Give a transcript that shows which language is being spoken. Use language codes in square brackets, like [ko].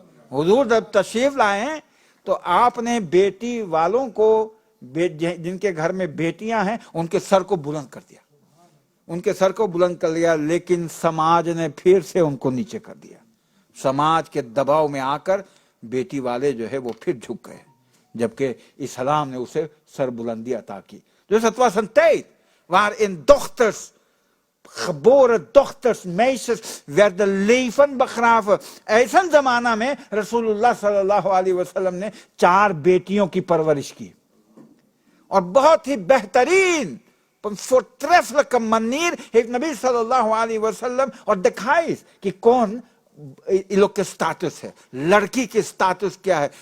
[hi] हुजूर जब तशरीफ लाए तो आपने बेटी वालों को, जिनके घर में बेटियां हैं, उनके सर को बुलंद कर दिया, उनके सर को बुलंद कर लिया। लेकिन समाज ने फिर से उनको नीचे कर दिया। समाज के दबाव में आकर बेटी वाले जो है वो फिर झुक गए, जबकि इस्लाम ने उसे सर बुलंदी अता की। [nl] Dus het was een tijd waarin dochters, geboren dochters, meisjes werden levend begraven. [hi] ऐसा जमाना में रसूलुल्लाह सल्लल्लाहु अलैहि वसल्लम ने 4 बेटियों की परवरिश की, और बहुत ही बेहतरीन, voortreffelijke manier heeft Nabi sallallahu alaihi wasallam और दिखाई कि कौन इन लोग के स्टेटस है, लड़की के स्टेटस क्या है।